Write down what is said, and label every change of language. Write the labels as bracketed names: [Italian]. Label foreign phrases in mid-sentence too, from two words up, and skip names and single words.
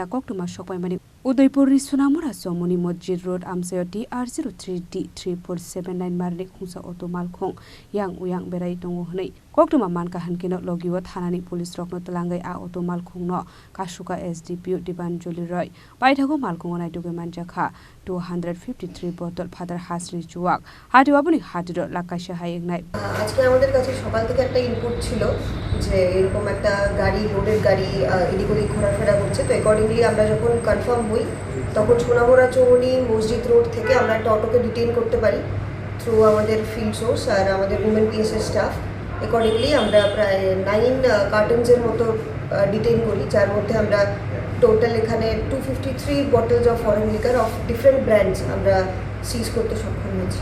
[Kok Borok] Koktwma sokpaimani Udaipur Sonamura Chowmuhani Masjid Road Amchaio TR03D-3479 Marini Khungsa Malkhung yang uyang berai tongo hnei Koktwma manka hankino logiwo thanani police rokno talangai a Malkhungno Kasukha SDPO Debanjoli Roy paithago Malkhungo Manjakha 253 bottle Phatar Hasteni Chuwak Hatio Aboni Hatidhar Lakh Kaisa wngnai [Bangla] আজকে আমাদের কাছে সকাল থেকে একটা ইনপুট ছিল যে এরকম একটা গাড়ি লোডেড গাড়ি এদিক ওদিক ঘোরাফেরা করছে তো অ্যাকর্ডিংলি আমরা যখন কনফার্ম হই তখন সোনামুরা চৌমুহনি মসজিদ রোড থেকে আমরা একটা অটোকে ডিটেইন করতে পারি থ্রু আমাদের [English] field source [Bangla] আর আমাদের [English] women PSS staff [Bangla] অ্যাকর্ডিংলি আমরা প্রায় 9 কার্টনসের মতো ডিটেইন করি যার মধ্যে আমরা টোটাল এখানে 253 [English] bottles of foreign liquor of different brands [Bangla] আমরা সিজ করতে সক্ষম হয়েছি।